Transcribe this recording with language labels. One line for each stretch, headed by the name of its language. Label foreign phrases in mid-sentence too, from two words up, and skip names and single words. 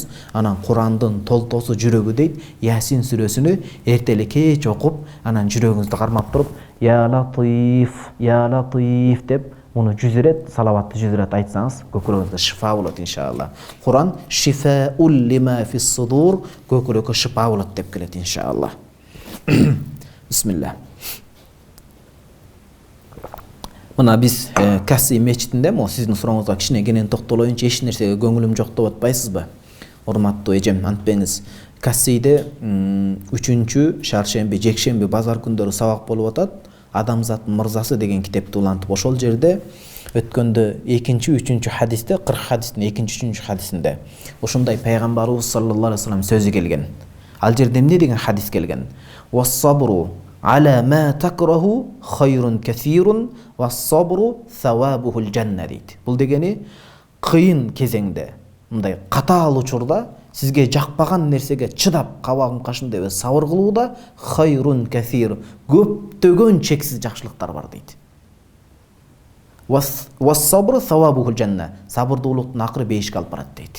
Kyrgyz: Анан Курандын толтосу жүрөгү дейт. Ясин сүрөсүнү эртели кеч окуп, анан жүрөгүңүздү кармап туруп,
Arabic: يا لطيف
Kyrgyz: деп муну 100 рет, салаватты 100 рет айтсаңыз, көкүрөгүңүзгө шифа болот иншалла.
Arabic: قرآن شفاء لما في الصدور,
Kyrgyz: көкүрөккө шифа болот деп келет иншалла. Бисмилlah. Мына биз Касси мечитинде, могу сиздин сурооңузга кичине кенен токтолоюнчу, эч нерсеге көңүлүм жок деп атпайсызбы? Урматтуу эжем, антпеңиз. Кассиде 3-чү шаршемби, жекшемби, базар күндөрү сабак болуп атат. Адамзаттын мырзасы деген китепти улантып, ошол жерде өткөндө 2-3 хадисте, 40 хадистин 2-3 хадисинде ушундай пайгамбарыбыз
Arabic: صلى الله عليه وسلم
Kyrgyz: сөзү келген. Ал жерде эмне деген хадис келген?
Arabic: والصبر على ما تكره خير كثير والصبر ثوابه الجنة дейт.
Kyrgyz: Бул дегени кыйын кезеңде, мындай катаал учурда сизге жакпаган нерсеге чыдап кабагын кашын деп сабыр кылууда
Arabic: خير كثير,
Kyrgyz: көптөгөн чексиз жакшылыктар бар дейт.
Arabic: والصبر ثوابه الجنة,
Kyrgyz: сабырдуулуктун акыры бейишке алып барат дейт.